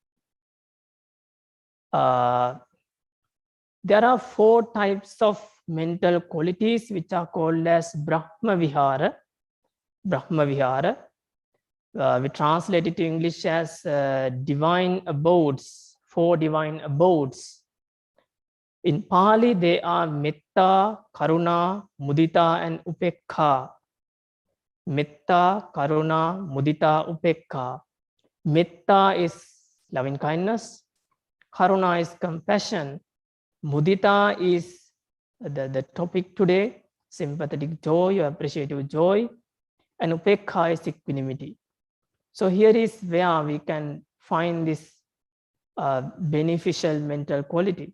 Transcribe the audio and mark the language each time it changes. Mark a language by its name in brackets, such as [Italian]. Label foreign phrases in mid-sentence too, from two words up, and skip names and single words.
[English] There are 4 types of mental qualities which are called as [Pali] Brahma Vihara. Brahma Vihara. [English] We translate it to English as divine abodes, 4 divine abodes. In Pali, they are [Pali] Metta, Karuna, Mudita, [English] and Upekha. [Pali] Metta, Karuna, Mudita, Upekha. [English] Metta is loving kindness. Karuna is compassion. Mudita is the topic today, sympathetic joy or appreciative joy. And Upekha is equanimity. So here is where we can find this beneficial mental quality.